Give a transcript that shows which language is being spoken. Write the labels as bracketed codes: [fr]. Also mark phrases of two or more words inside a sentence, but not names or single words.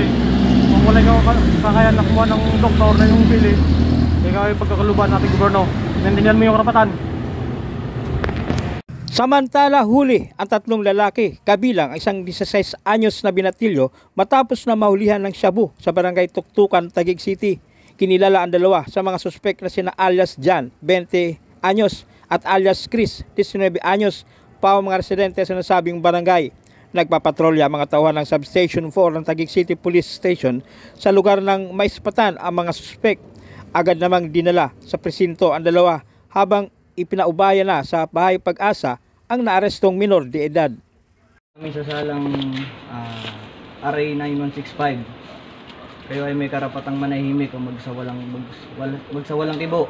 [tl] Kung wala ikaw kakayaan na kumuha ng doktor na iyong piling, ikaw ay pagkakaluban ng ating gobyerno. Nandiyan mo yung karapatan. Samantala huli ang tatlong lalaki kabilang ang isang 16 anyos na binatilyo matapos na mahulihan ng shabu sa Barangay Tuktukan, Taguig City. Kinilala ang dalawa sa mga suspek na sina alias Jan, 20 anyos at alias Chris, 19 anyos, pa mga residente sa nasabing barangay. Nagpapatrolya mga tauhan ng Substation 4 ng Taguig City Police Station sa lugar ng maispatan ang mga suspek. Agad namang dinala sa presinto ang dalawa habang ipinaubaya na sa Bahay Pag-asa ang naarestong minor de edad. Kami sa salang RA 9165. Kayo ay may karapatang manahimik o magsawalang kibo.